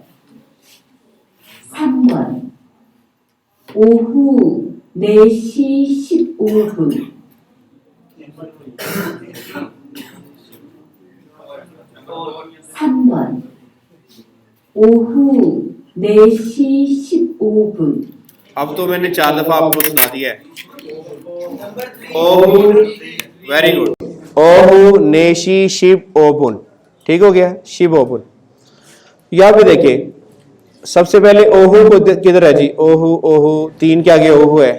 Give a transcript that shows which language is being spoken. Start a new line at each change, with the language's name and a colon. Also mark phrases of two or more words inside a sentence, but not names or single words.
Korean: 3번 오후 4시 15분 3번 오후 4시 15분
Hindi: अब तो मैंने 4 दफा आपको सुना दिया है। ओहू,
English: very good,
Korean: 오후 네시 십오분,
Hindi: ठीक हो गया,
Korean: 십오분.
Hindi: यहाँ पे देखिए, सबसे पहले ओहू को किधर है जी? ओहू, ओहू 3 के आगे ओहू है।